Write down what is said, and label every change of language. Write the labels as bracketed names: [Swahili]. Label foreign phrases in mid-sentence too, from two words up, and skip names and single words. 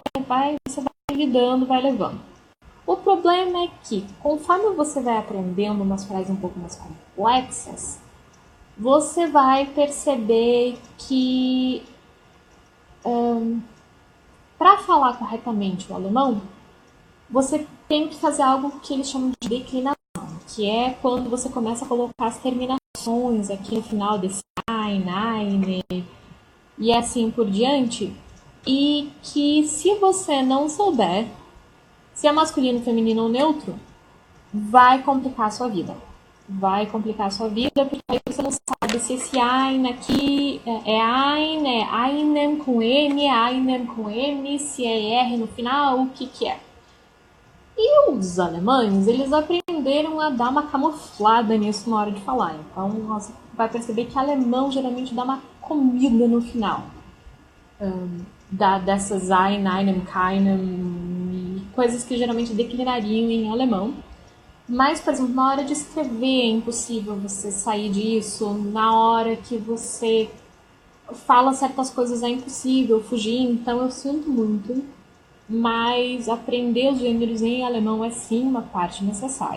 [Portuguese] Você vai lidando, vai levando. O problema é que, conforme você vai aprendendo umas frases um pouco mais complexas, você vai perceber que para falar corretamente o alemão, você tem que fazer algo que eles chamam de declinação, que é quando você começa a colocar as terminações aqui no final desse [German] ein, eine [Portuguese] e assim por diante, e que se você não souber se é masculino, feminino ou neutro, vai complicar a sua vida. Vai complicar a sua vida, porque aí você não sabe se esse ein aqui é ein, é einem com N, é einem com M, se é R no final, o que é. E os alemães, eles aprenderam a dar uma camuflada nisso na hora de falar. Então, você vai perceber que alemão geralmente dá uma comida no final. [German] Dessas ein, einem, keinem, [Portuguese] coisas que geralmente declinariam em alemão. Mas, por exemplo, na hora de escrever é impossível você sair disso. Na hora que você fala certas coisas é impossível fugir. Então, eu sinto muito. Mas aprender os gêneros em alemão é sim uma parte necessária.